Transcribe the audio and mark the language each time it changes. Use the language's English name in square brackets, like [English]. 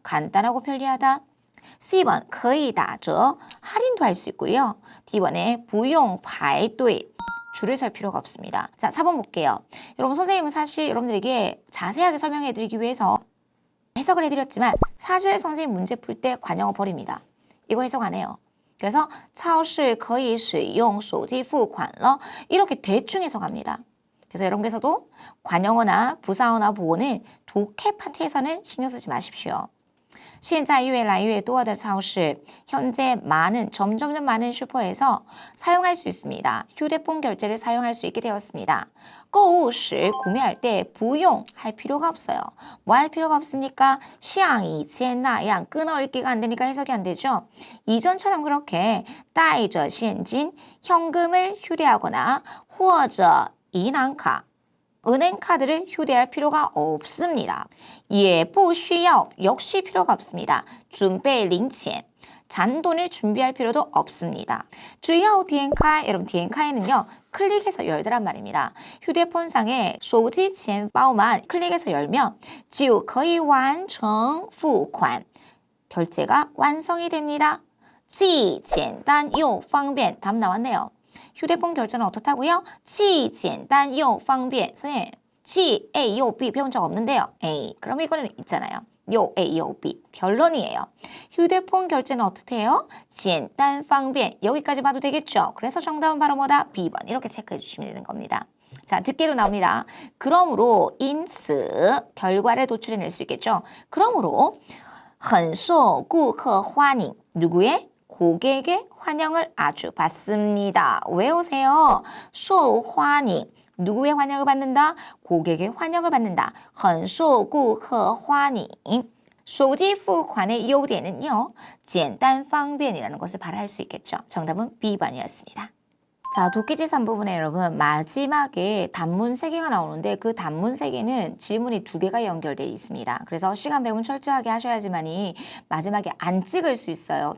[Korean] 간단하고 편리하다. C번 [Chinese] 可以打折 [Korean] 할인도 할 수 있고요. D번에 [Chinese] 不用排队 [Korean] 줄을 설 필요가 없습니다. 자, 4번 볼게요. 여러분 선생님은 사실 여러분들에게 자세하게 설명해 드리기 위해서 해석을 해드렸지만 사실 선생님 문제 풀 때 관용어 버립니다. 이거 해석 안 해요. 그래서 [Chinese] 超市可以使用手机付款了 [Korean] 이렇게 대충 해석합니다. 그래서 여러분께서도 관용어나 부사어나 보어는 독해 파트에서는 신경 쓰지 마십시오. [Chinese] 现在越来越多的超市 [Korean] 현재 점점 많은 슈퍼에서 사용할 수 있습니다. 휴대폰 결제를 사용할 수 있게 되었습니다. [Chinese] 购物时 [Korean] 구매할 때 [Chinese] 不用 [Korean] 할 필요가 없어요. 뭐 할 필요가 없습니까? [Chinese] 像以前那样 [Korean] 끊어읽기가 안 되니까 해석이 안 되죠. 이전처럼 그렇게 [Chinese] 带着现金 [Korean] 현금을 휴대하거나 [Chinese] 或者 银行卡 [Korean] 은행카드를 휴대할 필요가 없습니다. [Chinese] 也不需要 [Korean] 역시 필요가 없습니다. [Chinese] 准备零钱 [Korean] 잔돈을 준비할 필요도 없습니다. 只要 디엔카이 여러분 디엔카이는요 클릭해서 열더란 말입니다. 휴대폰상에 手机钱包만 클릭해서 열면 [Chinese] 就可以完成付款 [Korean] 결제가 완성이 됩니다. [Chinese] 既简单又方便 [Korean] 답 나왔네요. 휴대폰 결제는 어떻다고요? [Chinese] 既简单又方便 [Korean] 선생님, 既 A, 요, B 배운 적 없는데요. A, 그럼 이거는 있잖아요. 요, A, 요, B 결론이에요. 휴대폰 결제는 어떻게 해요? [Chinese] 简单方便 [Korean] 여기까지 봐도 되겠죠? 그래서 정답은 바로 뭐다? B번 이렇게 체크해 주시면 되는 겁니다. 자, 듣기도 나옵니다. 그러므로, [Chinese] 因此 [Korean] 결과를 도출해낼 수 있겠죠? 그러므로 [Chinese] 很受顾客欢迎 [Korean] 누구의? 고객의 환영을 아주 받습니다. 외우세요. 受欢迎 누구의 환영을 받는다? 고객의 환영을 받는다. [Chinese] 很受顾客欢迎手机付款의 优点은요. [Korean] 简单方便이라는 것을 발휘할 수 있겠죠. 정답은 B번이었습니다. 자, 독해지 3부분에 여러분 마지막에 단문 3개가 나오는데 그 단문 3개는 질문이 2개가 연결되어 있습니다. 그래서 시간 배분 철저하게 하셔야지만이 마지막에 안 찍을 수 있어요.